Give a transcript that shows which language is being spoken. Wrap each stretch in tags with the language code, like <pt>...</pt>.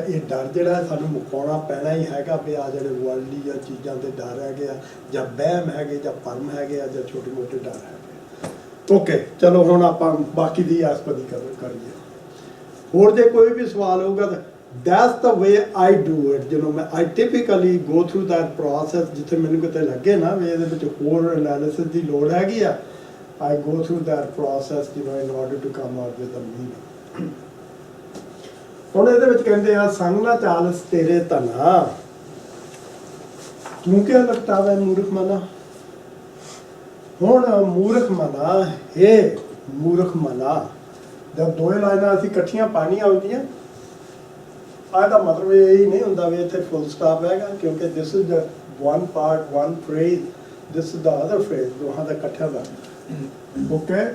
<pa>ਇਹ ਡਰ ਜਿਹੜਾ ਸਾਨੂੰ ਮੁਕਾਉਣਾ ਪੈਣਾ ਹੀ ਹੈਗਾ ਵੀ ਆ ਜਿਹੜੇ ਵਰਲਡਲੀ ਜਾਂ ਚੀਜ਼ਾਂ ਦੇ ਡਰ ਹੈਗੇ ਆ, ਜਾਂ ਵਹਿਮ ਹੈਗੇ, ਜਾਂ ਭਰਮ ਹੈਗੇ ਆ, ਜਾਂ ਛੋਟੇ ਮੋਟੇ ਡਰ ਹੈਗੇ। ਓਕੇ, ਚਲੋ ਹੁਣ ਆਪਾਂ ਬਾਕੀ ਦੀ ਆਸਪਦੀ ਕਰੀਏ। ਹੋਰ ਜੇ ਕੋਈ ਵੀ ਸਵਾਲ ਹੋਊਗਾ ਤਾਂ</pa> <en>that's the way I do it,</en> <pa>ਮੈਂ</pa> <en>I typically go through that process।</en> <pa>ਜਿੱਥੇ ਮੈਨੂੰ ਕਿਤੇ ਲੱਗੇ ਨਾ ਵੀ ਇਹਦੇ ਵਿੱਚ ਹੋਰ ਐਨਾਲਿਸਿਸ ਦੀ ਲੋੜ ਹੈਗੀ ਆ,</pa> <en>I go through that process, in order to come out with a meaning.</en> <pa>ਹੁਣ ਇਹਦੇ ਵਿੱਚ ਕਹਿੰਦੇ ਆ ਸੰਗ ਨਾ ਚਾਲਸ ਤੇਰੇ ਧਨਾ ਤੂੰ ਕਿਆ ਲਗਤਾਵੇ ਮੂਰਖ ਮਨਾ। ਹੁਣ ਮੂਰਖ ਮਨਾ ਹੈ ਮੂਰਖ ਮਨਾ ਜਦ ਦੋਏ ਲਾਈਨਾਂ ਅਸੀਂ ਇਕੱਠੀਆਂ ਪਾਣੀਆਂ ਹੁੰਦੀਆਂ ਆ ਦਾ ਮਤਲਬ ਇਹ ਨਹੀਂ ਹੁੰਦਾ ਵੀ ਇੱਥੇ ਫੁੱਲ ਸਟਾਪ ਹੈਗਾ ਕਿਉਂਕਿ</pa> <en>this is the one part one phrase, this is the other phrase</en> <pa>ਦੋਹਾਂ ਦਾ ਇਕੱਠਾ ਦਾ ਓਕੇ।</pa>